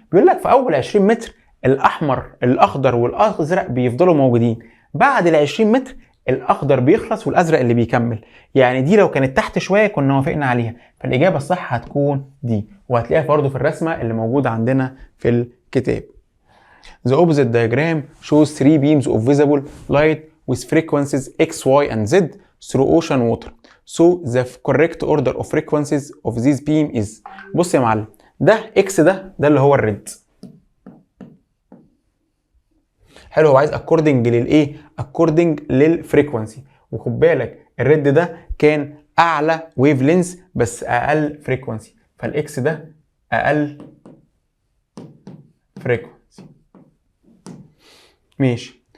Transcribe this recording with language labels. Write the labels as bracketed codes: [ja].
[ar] بيقول لك في اول 20 متر الاحمر الاخضر والازرق بيفضلوا موجودين، بعد ال 20 متر الاخضر بيخلص والازرق اللي بيكمل. يعني دي لو كانت تحت شويه كنا وافقنا عليها، فالاجابه الصح هتكون دي، وهتلاقيها برضه في الرسمه اللي موجوده عندنا في الكتاب. [en] The opposite diagram shows three beams of visible light with frequencies x, y and z through ocean water. So the correct order of frequencies of this beam is. [ar] بص يا معلم، ده x ده اللي هو الريد. حلو، هو عايز according للايه؟ according للفريكونسي. وخد بالك الريد ده كان اعلى ويف لينز بس اقل فريكونسي، فالاكس ده اقل فريكونسي. ماشي.